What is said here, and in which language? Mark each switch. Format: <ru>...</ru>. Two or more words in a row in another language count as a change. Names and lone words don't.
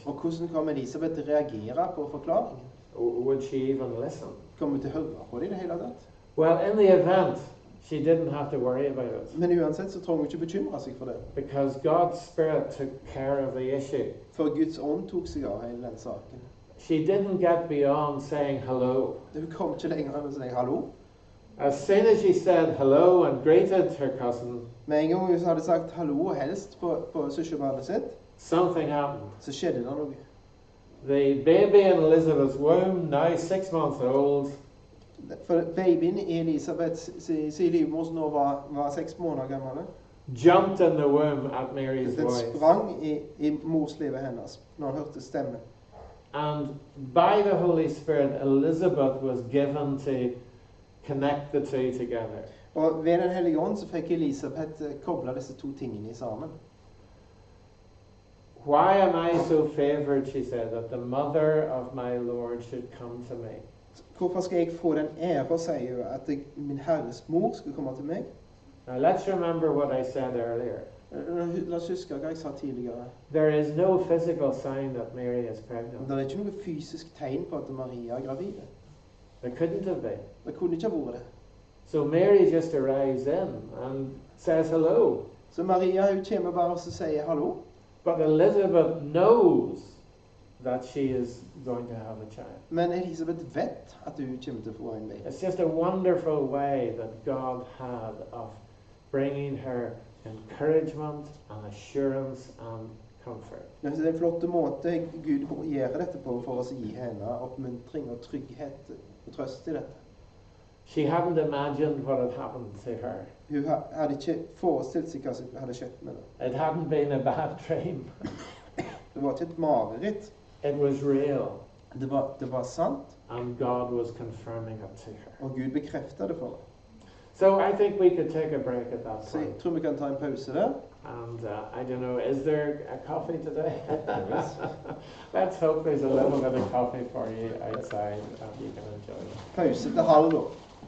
<no>Og hvordan kom Elisabeth til å reagere på forklaringen?</no> <en>Would she even listen?</en> <no>Kom hun til å høre på det i det hele tatt?</no> <en>Well, in the event, she didn't have to worry about it,</en> <no>Men uansett så trenger hun ikke bekymre seg for det.</no> <en>because God's Spirit took care of the issue.</en> <no>For Guds ånd tok seg av hele den saken.</no> <en>She didn't get beyond saying hello.</en> <no>Hun kom ikke lenger enn å si hallo.</no> <en>As soon as she said hello and greeted her cousin,</en> <no>Med en gang hun hadde sagt hallo og helst på søskenbarnet sitt,</no> <en>something happened.</en> <no>så skjedde det noe.</no> <en>The baby in Elizabeth's womb, now 6 months old,</en> <no>For babyen i Elisabeths sin livmor som nå var 6 måneder gammel,</no> <en>jumped in the womb at Mary's</en> <no>den</no> <en>voice.</en> <no>sprang i morslivet hennes når han hørte stemmen.</no> <en>And by the Holy Spirit, Elizabeth was given to connect the two together.</en> <no>Og ved Den hellige ånd så fikk Elisabeth koblet disse to tingene sammen.</no> <en>Why am I so favored, she said, that the mother of my Lord should come to me?</en> <no>Hvorfor skal jeg få den ære, sier hun, at min Herres mor skal komme til meg?</no> <en>Now let's remember what I said earlier.</en> <no>La oss huske hva jeg sa tidligere.</no> <en>There is no physical sign that Mary is pregnant.</en> <no>Det er ikke noe fysisk tegn på at Maria er gravid.</no> <en>There couldn't have been.</en> <no>Det kunne ikke ha vært det.</no> <en>So Mary just arrives in and says hello.</en> <no>Så Maria hun kommer bare og sier hallo.</no> <en>But Elizabeth knows that she is going to have a child.</en> <no>Men Elisabeth vet at hun kommer til å få en baby.</no> <en>It's just a wonderful way that God had of bringing her encouragement and assurance and comfort.</en> <no>Det er en flott måte Gud gjør dette på for å gi henne oppmuntring og trygghet og trøst i dette.</no> <en>She hadn't imagined what had happened to her.</en> <no>Hun hadde ikke forestilt seg hva som hadde skjedd med henne.</no> <en>It hadn't been a bad dream.</en> <no>Det var ikke et mareritt.</no> <en>It was real.</en> <no>Det var sant,</no> <en>And God was confirming it to her.</en> <no>og Gud bekreftet det for henne.</no> <en>So I think we could take a break at that</en> <no>Så jeg</no> <en>point.</en> <no>tror vi kan ta en pause der.</no> <en>And I don't know, is there a coffee today? Let's hope there's a little bit of coffee for you outside and you can enjoy it.</en> <no>Pause til halv da.</no>